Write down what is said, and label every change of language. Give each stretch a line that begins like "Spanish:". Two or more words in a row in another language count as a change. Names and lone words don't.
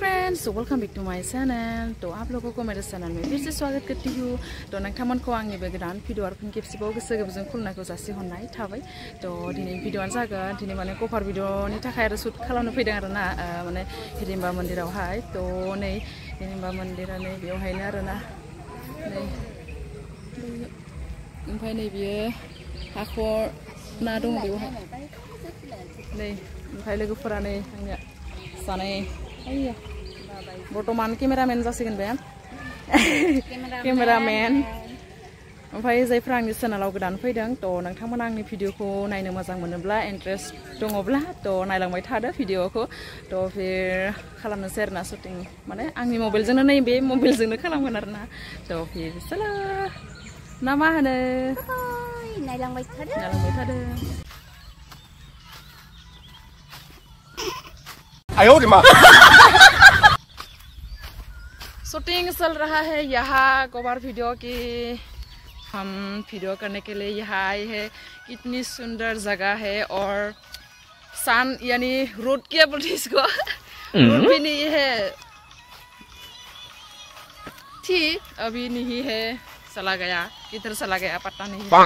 English: Friends, welcome back to my channel.
Hindi: तो आप लोगों को मेरे चैनल में फिर से स्वागत करती हूँ।
Bodo: तो नोंथांमोनखौ आंनि बे गोदान भिडिअ आरो फिन खेबसेबाव गोसो गोरबोजों खुलुमनायखौ जासिहरनाय थाबाय। तो दिनै भिडिअआनो जागोन दिनै माने कभार भिडिअनि थाखाय आरो शुट खालामनो फैदों आरो ना माने हिडिम्बा मन्दिरावहाय। तो नै हिडिम्बा मन्दिरा नै बेवहायनो आरो ना नै ओमफ्राय नै बियो हाखर ना दं बेवहाय नै ओमफ्राय लोगोफोरा नै आंनिया जानाय बर्तमान केमेरामेन जासिगोन बे केमेरामेन ओमफ्राय जायफ्रा आंनि चेनेलाव गोदान फैदों तो नोंथांमोना आंनि भिडिअखौ नायनो मोजां मोनोब्ला इन्ट्रेस्ट दङब्ला तो नायलांबाय थादो भिडिअखौ।
Hindi: तो फिर
Bodo: खालामनोसै आरोना शुटिं माने आंनि मबाइलजोंनो नै बे मबाइलजोंनो खालामगोन आरोना।
Hindi: तो फिर चलो ना
Bodo: मा होनो नायलांबाय थादो
Hindi: आयो रे माँ शूटिंग चल रहा है यहाँ कवर वीडियो की। हम वीडियो करने के लिए यहाँ आए हैं। कितनी सुंदर जगह है और सन यानी रोड क्या बोलते इसको रोड भी नहीं है थी अभी नहीं है, चला गया किधर चला गया पता नहीं है।